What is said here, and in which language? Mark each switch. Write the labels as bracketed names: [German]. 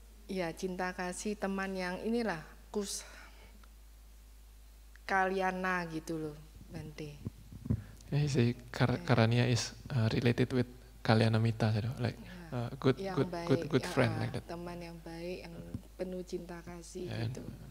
[Indonesian] Ya cinta kasih teman yang inilah Kalyana gitu loh, Bante. [English] Yeah, see, Karaniya is related with Kalyanamitta, like good friend like that. [Indonesian] Teman yang baik, yang penuh cinta kasih gitu.